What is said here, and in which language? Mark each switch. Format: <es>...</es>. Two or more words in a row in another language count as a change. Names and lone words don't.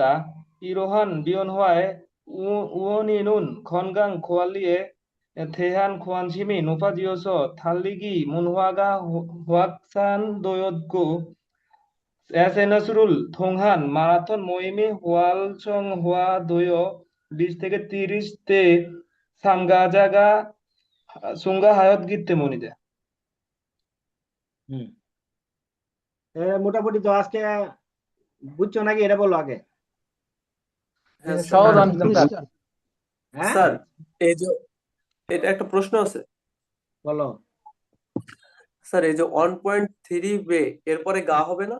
<ko>이러한 변화의 원인은 건강 관리에 대한 관심이 높아지어서 달리기 문화가 확산되었고 SNS를 통한 마라톤 모임이 활성화되어 20 থেকে 30대 참가자가 증가하였기 때문이다.</ko> <bn>মোটামুটি তো আজকে বুঝছো নাকি, এটা বলো আগে। হ্যাঁ সহজ স্যার। অঙ্ক স্যার। হ্যাঁ স্যার এই যে এটা একটা প্রশ্ন আছে বলো। স্যার, এই যে 1.3 বে এরপরে গা হবে না?</bn>